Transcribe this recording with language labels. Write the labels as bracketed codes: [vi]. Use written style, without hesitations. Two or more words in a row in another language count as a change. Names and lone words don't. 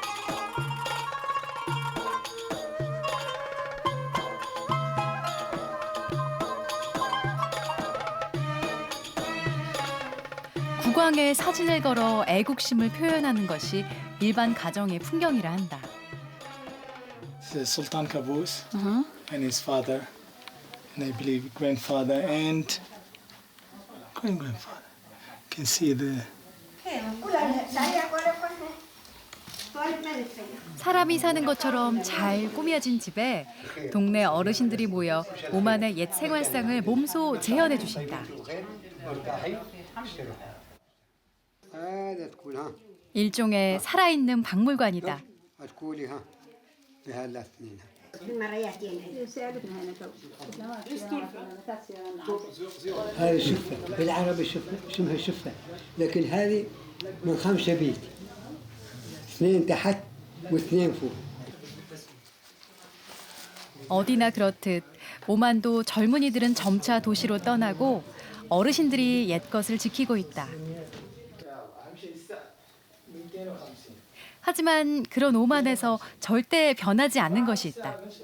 [ko] 구광에 사진을 걸어 애국심을 표현하는 것이 일반 가정의 풍경이라 한다. [en] Sultan Qaboos and his father, and I believe grandfather and grandfather. Can see the. [ko] 사람이 사는 것처럼 잘 꾸며진 집에 동네 어르신들이 모여 오만의 옛 생활상을 몸소 재현해 주신다. 일종의 살아있는 박물관이다. [ar] هذه شفة بالعربي شفة اسمها شفة لكن هذه من 5 بيت 2 تحت و2 فوق. [ko] 어디나 그렇듯 오만도 젊은이들은 점차 도시로 떠나고 어르신들이 옛것을 지키고 있다. 하지만 그런 오만에서 절대 변하지 않는 것이 있다.